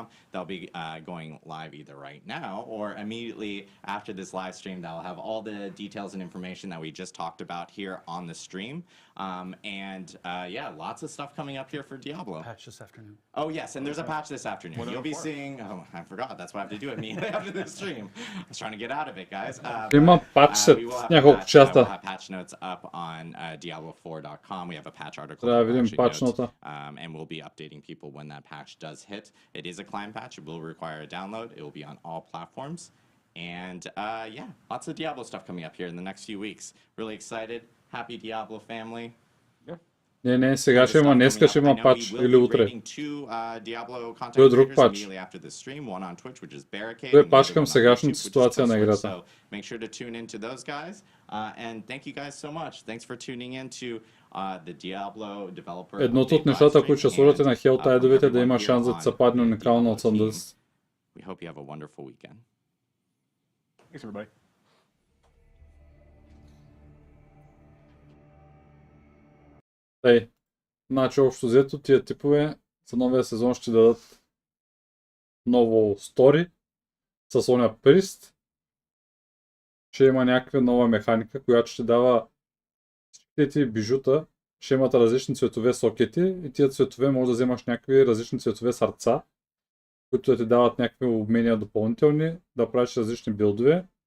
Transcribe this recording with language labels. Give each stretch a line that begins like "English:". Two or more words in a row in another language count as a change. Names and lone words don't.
English: They'll be going live either right now or immediately after this live stream. That'll have all the details and information that we just talked about here on the stream. Yeah, lots of stuff coming up here for Diablo. Patch this afternoon. Oh yes, and there's a patch this afternoon. You'll be seeing. Oh, I forgot. That's why I have to do it immediately after the stream. I was trying to get out of it, guys.
Bulgarian: Има патч
English: We will have
Bulgarian: няколко часа.
English: we'll have patch notes up on Diablo4.com. We have a patch article.
Bulgarian: Трябва да видим
English: actually
Bulgarian: патч
English: notes,
Bulgarian: нота.
English: and we'll be updating people when that patch does hit. It is a client patch. It will require a download. It will be on all platforms. And yeah, lots of Diablo stuff coming up here in the next few weeks. Really excited. Happy Diablo family. Yeah.
Bulgarian: Не, сега ще има, днеска ще има патч или утре. Той е друг патч. Той е патч към сегашната ситуация на играта. Едното от нещата, които ще сложите на хелтайдовете, е да има шанс да се падне уникално от Съндъс.
English: We hope you have a wonderful weekend. Thanks, everybody.
Bulgarian: Ей, значи общо взето тия типове за новия сезон ще дадат ново стори с оня прист. Ще има някаква нова механика, която ще дава всичките бижута, ще имат различни цветове сокети и тия цветове може да вземаш някакви различни цветове сърца, които да ти дават някакви умения допълнителни, да правиш различни билдове.